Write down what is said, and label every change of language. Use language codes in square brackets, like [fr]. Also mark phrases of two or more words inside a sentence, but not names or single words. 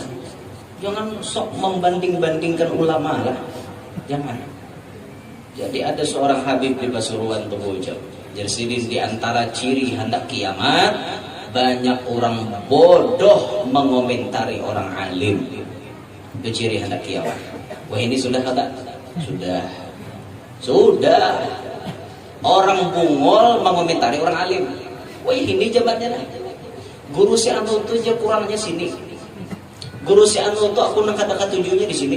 [id] Jangan sok membanding-bandingkan ulama lah. Jangan. Jadi ada seorang Habib di Pasuruan tuh ucap. Jadi di antara ciri hendak kiamat, banyak orang bodoh mengomentari orang alim. Itu ciri hendak kiamat. Wah ini sudah kata? Sudah. [bjn] Orang bungol mengomentari orang alim. Wah ini jabatnya lah. Guru si anu tuh aja kurangnya sini. Guru si anu tuh aku nak kata tujuannya di sini.